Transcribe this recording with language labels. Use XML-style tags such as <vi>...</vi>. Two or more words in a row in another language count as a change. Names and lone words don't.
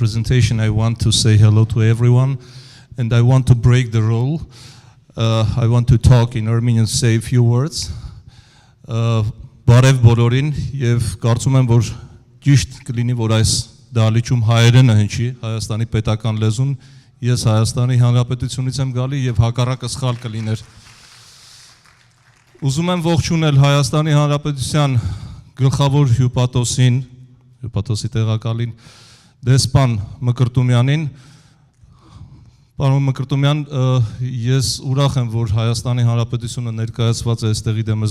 <en>presentation, I want to say hello to everyone, and I want to break the rule. I want to talk in Armenian, say a few words.</en> <hy>Բարև բոլորին, եւ կարծում եմ, որ ճիշտ կլինի, որ այս դահլիճում հայերենը հնչի, Հայաստանի պետական լեզուն, ես Հայաստանի Հանրապետությունից եմ գալի եւ հակառակը սխալ կլիներ։ Ուզում եմ ողջունել Հայաստանի Հանրապետության գլխավոր հյուպատոսին, հյուպատոսի տեղակալին, դեսպան Մկրտումյանին։ Պարոն Մկրտումյան, ես ուրախ եմ, որ Հայաստանի Հանրապետությունը ներկայացված է այստեղի դեմս</hy>